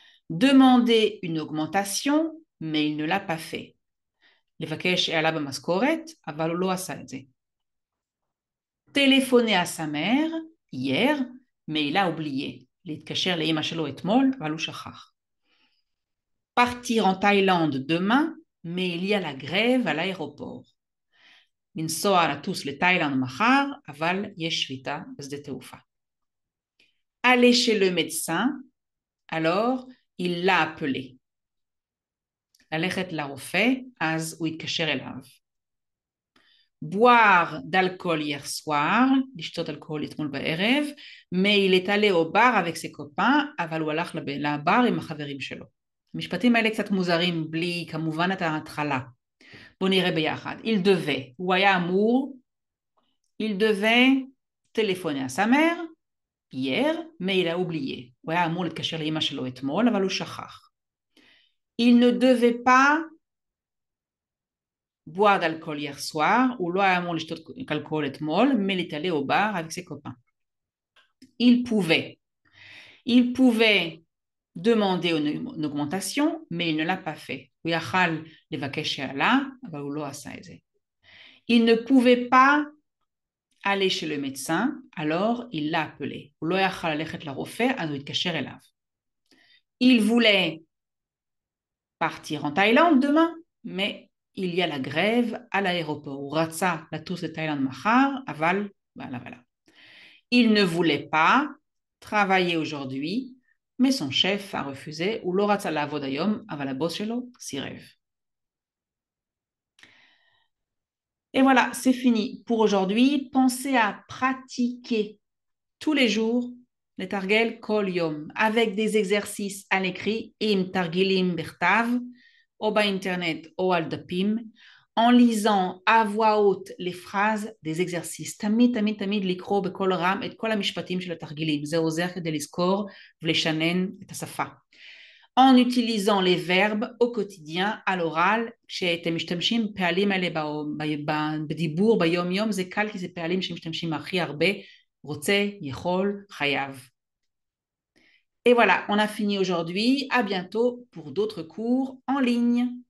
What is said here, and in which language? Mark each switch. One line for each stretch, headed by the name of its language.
French: Demander une augmentation, mais il ne l'a pas fait.
Hebrew: לבקש העלה במשכורת, אבל הוא לא עשה את זה.
French: Téléphoner à sa mère hier, mais il a oublié.
Hebrew: להתקשר לאמא שלו אתמול, אבל הוא שכח.
French: Partir en Thaïlande demain, mais il y a la grève à l'aéroport.
Hebrew: לנסוע לטוס לתאילנד מחר, אבל יש שביתה בשדה תעופה.
French: Aller chez le médecin, alors il l'a appelé.
Hebrew: ללכת לרופא, אז הוא התקשר אליו.
French: boire d'alcool hier soir,
Hebrew: לשתות אלכוהול אתמול בערב,
French: mais il est allé au bar avec ses copains,
Hebrew: אבל הוא הלך לבר עם החברים שלו. המשפטים האלה קצת מוזרים, בלי כמובן את ההתחלה. בואו נראה ביחד.
French: Il devait,
Hebrew: הוא היה אמור,
French: il devait téléphoner à sa mère, hier, mais il a oublié.
Hebrew: הוא היה אמור להתקשר לאמא שלו אתמול, אבל הוא שכח.
French: Il ne devait pas boire d'alcool hier soir,
Hebrew: הוא לא היה אמור לשתות אלכוהול אתמול,
French: mais il est allé au bar avec ses copains. Il pouvait demander une augmentation, mais il ne l'a pas fait.
Hebrew: הוא יכל לבקש העלה, אבל הוא לא עשה את זה.
French: Il ne pouvait pas aller chez le médecin, alors il l'a appelé.
Hebrew: הוא לא יכל ללכת לרופא, אז הוא התקשר אליו.
French: Il voulait partir en Thaïlande demain, mais il y a la grève à l'aéroport.
Hebrew: הוא רצה לטוס לתאילנד מחר, אבל voilà.
French: Il ne voulait pas travailler aujourd'hui, mais son chef a refusé.
Hebrew: הוא לא רצה לעבוד היום, אבל הבוס שלו סירב.
French: Et voilà, c'est fini pour aujourd'hui. Pensez à pratiquer tous les jours les
Hebrew: targel kol yom
French: avec des exercices à l'écrit,
Hebrew: im targilim bertav,
French: ou par internet ou
Hebrew: al dapim,
French: en lisant à voix haute les phrases des exercices.
Hebrew: תמיד לקרוא בקול רם את כל המשפטים של התרגילים. זה עוזר כדי לזכור ולשנן את השפה.
French: En utilisant les verbes au quotidien, à l'oral,
Hebrew: כשאתם משתמשים פעלים האלה בדיבור ביום יום, זה קל כי זה פעלים שמשתמשים הכי הרבה, רוצה, יכול, חייב.
French: Et voilà, on a fini aujourd'hui. À bientôt pour d'autres cours en ligne.